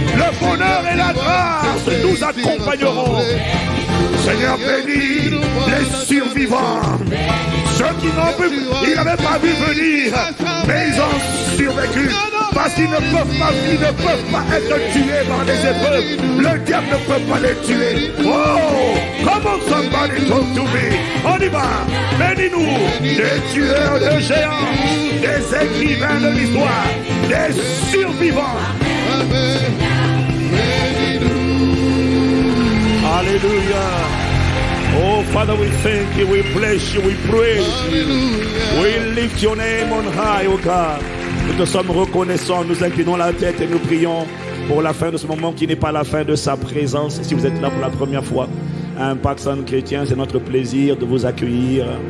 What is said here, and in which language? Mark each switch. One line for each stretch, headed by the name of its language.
French: Le bonheur et la grâce nous accompagneront. Seigneur, bénis les survivants. Ceux qui n'ont pu, ils n'avaient pas vu venir, mais ils ont survécu. Parce qu'ils ne peuvent pas être tués par des épreuves. Le diable ne peut pas les tuer.
English: Oh, come on somebody talk to me.
French: On y va. Bénis-nous. Des tueurs de géants, des écrivains de l'histoire, des survivants. Alléluia.
English: Oh, Father, we thank you, we bless you, we praise you. We lift your name on high, oh God.
French: Nous te sommes reconnaissants, nous inclinons la tête et nous prions pour la fin de ce moment qui n'est pas la fin de sa présence. Si vous êtes là pour la première fois à Impact Centre Chrétien, c'est notre plaisir de vous accueillir.